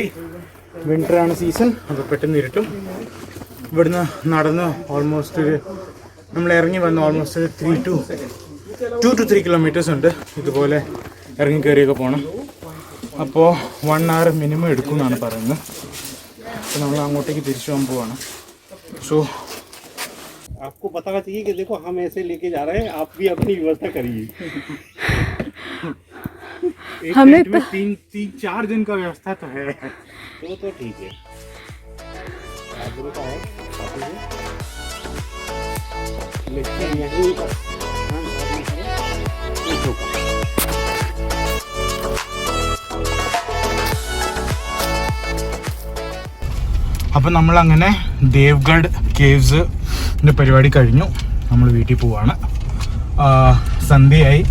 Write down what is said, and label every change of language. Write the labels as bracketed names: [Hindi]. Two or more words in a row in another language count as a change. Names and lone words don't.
[Malayalam] വിൻ്ററാണ് സീസൺ, അപ്പോൾ പെട്ടെന്ന് ഇരുട്ടും. ഇവിടുന്ന് നടന്ന് ഓൾമോസ്റ്റ് നമ്മൾ ഇറങ്ങി വന്ന് ഓൾമോസ്റ്റ് 2 to 3 കിലോമീറ്റേഴ്സ് ഉണ്ട്. ഇതുപോലെ ഇറങ്ങി കയറിയൊക്കെ പോകണം. അപ്പോൾ 1 hour മിനിമം എടുക്കും എന്നാണ് പറയുന്നത്. അപ്പോൾ നമ്മൾ അങ്ങോട്ടേക്ക് തിരിച്ചു പോകാൻ പോവാണ്. സോ [Hindi] आपको बताना चाहिए कि देखो हम ऐसे लेके जा रहे हैं, आप भी अपनी व्यवस्था करिए. हमें तो 3-4 दिन का व्यवस्था तो है, तो ठीक है. लेकिन यहीं [Malayalam] അപ്പം നമ്മളങ്ങനെ ദേവ്ഗഡ് കേവ്സിൻ്റെ പരിപാടി കഴിഞ്ഞു. നമ്മൾ വീട്ടിൽ പോവാണ്. സന്ധ്യയായി.